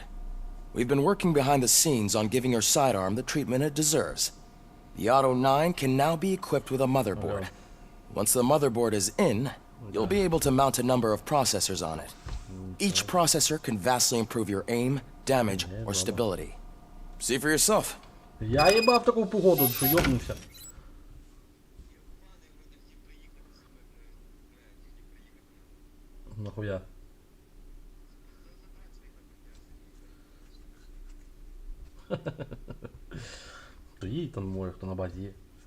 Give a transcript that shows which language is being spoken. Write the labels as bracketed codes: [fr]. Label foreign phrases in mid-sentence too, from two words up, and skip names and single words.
[en] We've been working behind the scenes on giving your sidearm the treatment it deserves. The Auto 9 can now be equipped with a motherboard. Once the motherboard is in, you'll be able to mount a number of processors on it. Each processor can vastly improve your aim, damage, or stability. See for yourself. [uk] Я ебав таку погоду, що ёбнувся. Нахуя? То їй там може, хто на базі є.